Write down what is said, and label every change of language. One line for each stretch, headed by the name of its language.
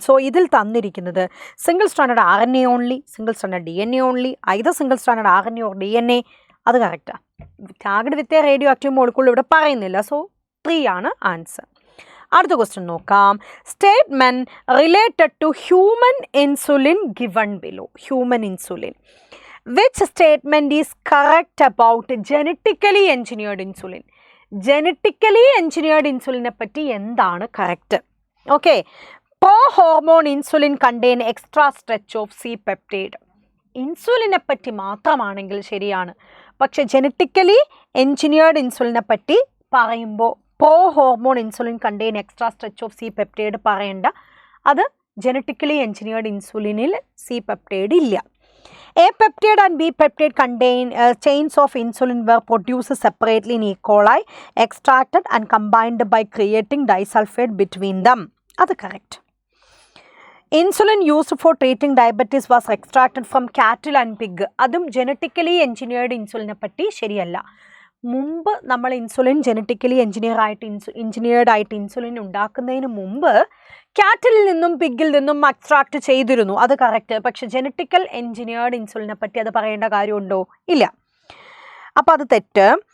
Malayalam: So ഇതിൽ തന്നിരിക്കുന്നത് single standard RNA only, single standard DNA only, either single standard RNA or DNA. അത് കറക്റ്റാണ്. Tagged with a radio active molecule ഇവിടെ പറയുന്നില്ല. So 3 ആണ് answer. അടുത്ത ക്വസ്റ്റ്യൻ നോക്കാം.
English: Statement related to human insulin given below. Human insulin. Which statement is correct about genetically engineered insulin?
Malayalam: Genetically engineered ഇൻസുലിനെ പറ്റി എന്താണ് correct?
English: Okay, pro hormone insulin contain extra stretch of C peptide.
Malayalam: ഇൻസുലിനെ പറ്റി മാത്രമാണെങ്കിൽ ശരിയാണ്, പക്ഷെ genetically engineered ഇൻസുലിനെ പറ്റി പറയുമ്പോൾ pro hormone insulin contain extra stretch of C peptide പറയേണ്ട, അത് ജനറ്റിക്കലി എഞ്ചിനീയർഡ് ഇൻസുലിനിൽ സി പെപ്റ്റൈഡ് ഇല്ല.
English: A peptide and B peptide contain chains of insulin were produced separately in E. coli, extracted and combined by creating disulfide between them. That's correct. Insulin used for treating diabetes was extracted from cattle and pig.
Malayalam: അതും
English: genetically engineered insulin
Malayalam: പറ്റി ശരിയല്ല. മുമ്പ് നമ്മൾ insulin genetically engineered ആയിട്ട് insulin ഉണ്ടാക്കുന്നതിന് മുമ്പ് കാറ്റിലിൽ നിന്നും പിഗിൽ നിന്നും എക്സ്ട്രാക്ട് ചെയ്തിരുന്നു, അത് കറക്റ്റ്. പക്ഷെ ജനറ്റിക്കൽ എഞ്ചിനീയർഡ് ഇൻസുലിനെ പറ്റി അത് പറയേണ്ട കാര്യമുണ്ടോ? ഇല്ല. അപ്പോൾ അത് തെറ്റ്.